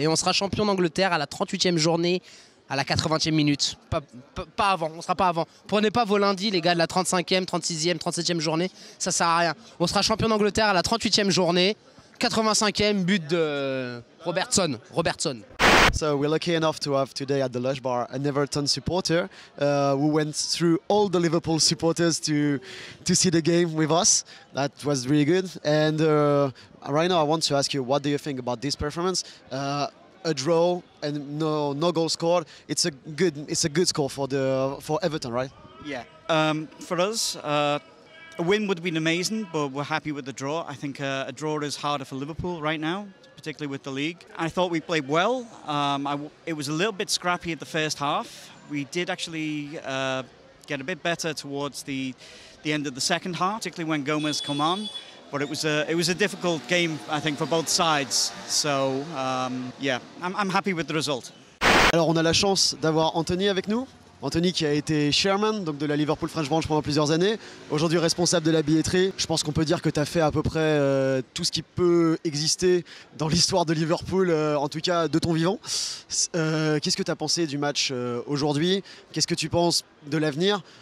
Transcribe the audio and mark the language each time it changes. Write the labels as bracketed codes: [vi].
[fr] Et on sera champion d'Angleterre à la 38e journée, à la 80e minute. Pas avant, on sera pas avant. Prenez pas vos lundis, les gars, de la 35e, 36e, 37e journée. Ça sert à rien. On sera champion d'Angleterre à la 38e journée, 85e but de Robertson. [en] So we're lucky enough to have today at the Lush Bar an Everton supporter who went through all the Liverpool supporters to see the game with us. That was really good. And right now I want to ask you, what do you think about this performance? A draw and no goal scored. It's a good score for Everton, right? Yeah. For us, a win would have been amazing, but we're happy with the draw. I think a draw is harder for Liverpool right now, particularly with the league. I thought we played well. It was a little bit scrappy at the first half. We did actually get a bit better towards the end of the second half, particularly when Gomez come on. But it was a difficult game, I think, for both sides. So yeah, I'm happy with the result. [fr] Alors on a la chance d'avoir Anthony avec nous. Anthony qui a été chairman donc de la Liverpool French Branch pendant plusieurs années, aujourd'hui responsable de la billetterie. Je pense qu'on peut dire que tu as fait à peu près tout ce qui peut exister dans l'histoire de Liverpool, en tout cas de ton vivant. Qu'est-ce que tu as pensé du match aujourd'hui? Qu'est-ce que tu penses de l'avenir?